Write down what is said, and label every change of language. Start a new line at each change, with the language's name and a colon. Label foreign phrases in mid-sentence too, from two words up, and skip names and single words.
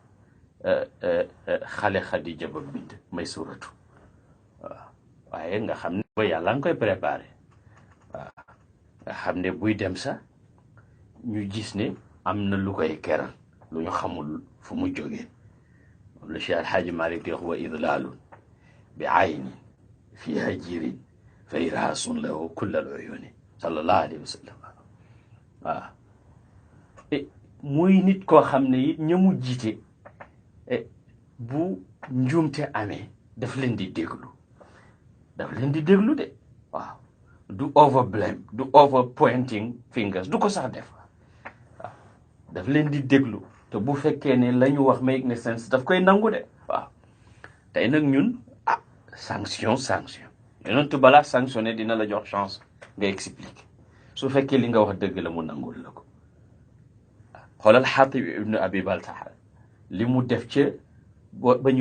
Wolof: xale Xadija ba bind may suratu waaw waaye nga xam ne ba yàlla nga koy préparé waaw nga xam ne buy dem sax ñu gis ne am na lu koy keral lu ñu xamul fu mu jógee moom la Cheikh Alxaaji Malik di wax
Arabic: وإدلال بعين في حاجر فإرهاص له كل العيون صلى الله عليه وسلم
Wolof: waaw muy nit koo xam ne it ña mu jiite bu njuumte amee daf leen di déglu de waaw du
English: over blame
Wolof: du
English: over pointing fingers
Wolof: du ko sax def waaw daf leen di déglu te bu fekkee ne la ñu wax make ne sense daf koy nangu de waaw tey nag ñun sanction yonentu balaa sanctionné dina la jox chance nga expliquer su fekkee li nga wax dëgg la mu nangul la ko xoolal Xaatib ibnu Abi Baltaha li mu def ca ba ñu